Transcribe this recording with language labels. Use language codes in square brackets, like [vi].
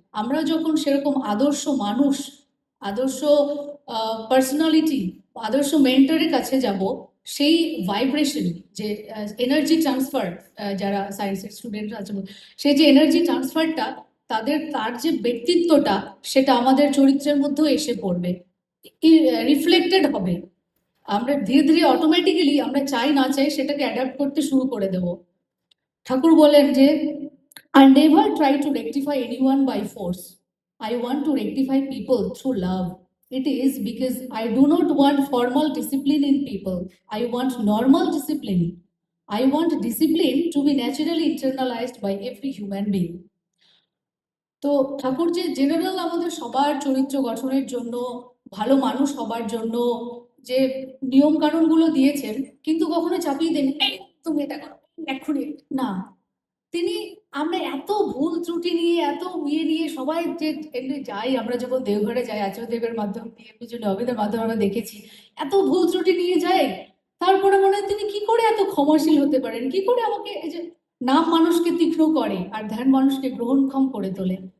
[bn] আমরা যখন সেরকম আদর্শ মানুষ, আদর্শ পার্সোনালিটি, আদর্শ মেন্টরের কাছে যাব, সেই ভাইব্রেশন, যে এনার্জি ট্রান্সফার, যারা সায়েন্সের স্টুডেন্টরা আছে, সেই যে এনার্জি ট্রান্সফারটা, তার যে ব্যক্তিত্বটা, সেটা আমাদের চরিত্রের মধ্যেও এসে পড়বে, রিফ্লেক্টেড হবে। আমরা ধীরে ধীরে অটোমেটিক্যালি, আমরা চাই না চাই, সেটাকে অ্যাডাপ্ট করতে শুরু করে দেব। ঠাকুর বলেন যে, [en] I never try to rectify anyone by force. I want to rectify people through love. It is because I do not want formal discipline in people. I want normal discipline. I want discipline to be naturally internalized by every human being. [bn] তো ঠাকুর যে general আমাদের সবার চরিত্র গঠনের জন্য, ভালো মানুষ হবার জন্য যে নিয়ম কানুনগুলো দিয়েছেন, কিন্তু কখনো চাপিয়ে দেন তুমি এটা করো এক্ষুনি না। তিনি, আমরা এত ভুল ত্রুটি নিয়ে, এত নিয়ে সবাই যে এমনি যাই, আমরা যখন দেওঘরে যাই, আচার্যদেবের মাধ্যমে দিয়ে পুজো নবেদের মাধ্যমে আমরা দেখেছি, এত ভুল ত্রুটি নিয়ে যায়, তারপরে মনে হয় তিনি কি করে এত ক্ষমাশীল হতে পারেন, কি করে আমাকে, এই যে নাম মানুষকে তীক্ষ্ণ করে আর ধ্যান মানুষকে গ্রহণক্ষম করে তোলে।